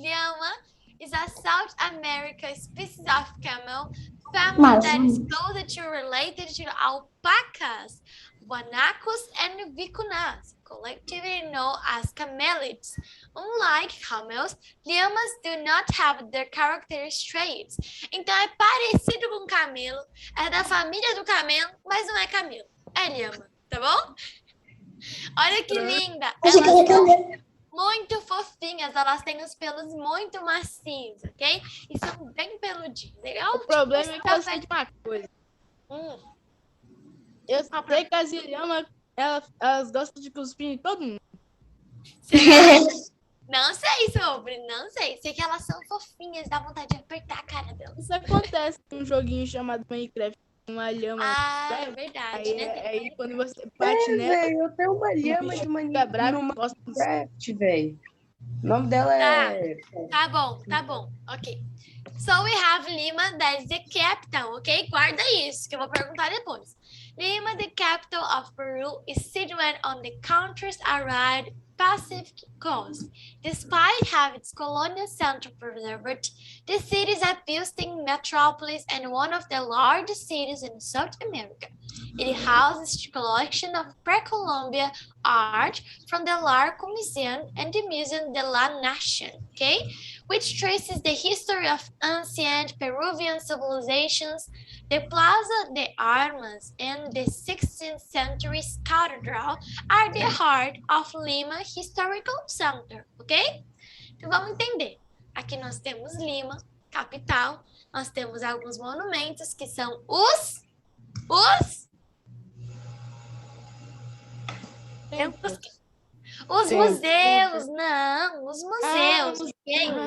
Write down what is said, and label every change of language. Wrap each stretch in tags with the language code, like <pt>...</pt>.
<en>Lhama is a South America species of camel family that is closely related to alpacas, guanacos, and vicuñas, collectively known as camelids. Unlike camels, llamas do not have their characteristic traits.</en> <pt>Então é parecido com camelo, é da família do camelo, mas não é camelo, é lhama, tá bom? Olha que linda! Elas são muito fofinhas, elas têm os pelos muito macios, ok? E são bem peludinhos, legal? O problema é que eu sei de uma coisa. Eu sei que as ilhamas, elas gostam de cuspir em todo mundo. Não sei sobre, não sei. Sei que elas são fofinhas, dá vontade de apertar a cara delas. Isso acontece num joguinho chamado Minecraft. Uma lhama. Ah, é verdade, né? Aí quando você bate nela, velho, eu tenho uma lhama de fica bravo no e gosta de Minecraft, velho. O nome dela é... Tá bom, ok.</pt> <en>So we have Lima, that is the capital, ok?</en> <pt>Guarda isso, que eu vou perguntar depois.</pt> <en>Lima, the capital of Peru, is situated on the country's arid Pacific coast. Despite having its colonial center preserved, the city is a bustling metropolis and one of the largest cities in South America. It houses a collection of pre-Columbian art from the Larco Museum and the Museum de la Nación, okay? Which traces the history of ancient Peruvian civilizations. The Plaza de Armas and the 16th century cathedral are the heart of Lima Historical Center, ok?</en> <pt>Então vamos entender. Aqui nós temos Lima, capital. Nós temos alguns monumentos que são os museus, não, os museus, ok?</pt>